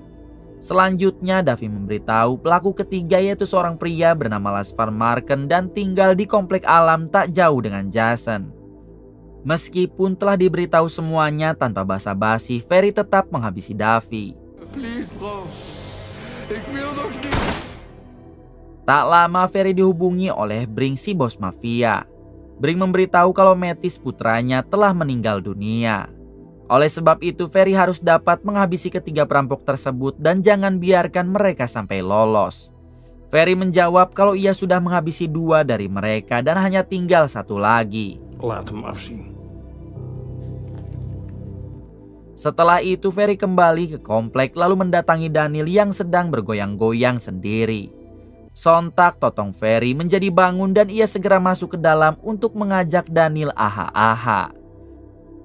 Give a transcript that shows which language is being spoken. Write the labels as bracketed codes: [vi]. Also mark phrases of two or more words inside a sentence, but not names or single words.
[id] Selanjutnya Davi memberitahu pelaku ketiga yaitu seorang pria bernama Lars Van Marken dan tinggal di komplek alam tak jauh dengan Jason. Meskipun telah diberitahu semuanya tanpa basa-basi, Ferry tetap menghabisi Davi. [en] Please bro. [nl] Ik wil nog niet. [id] Tak lama Ferry dihubungi oleh Brink si bos mafia. Brink memberitahu kalau Metis putranya telah meninggal dunia. Oleh sebab itu Ferry harus dapat menghabisi ketiga perampok tersebut dan jangan biarkan mereka sampai lolos. Ferry menjawab kalau ia sudah menghabisi 2 dari mereka dan hanya tinggal 1 lagi. [nl] Laat hem afzien. [id] Setelah itu Ferry kembali ke komplek lalu mendatangi Daniel yang sedang bergoyang-goyang sendiri. Sontak totong Ferry menjadi bangun dan ia segera masuk ke dalam untuk mengajak Daniel aha-aha.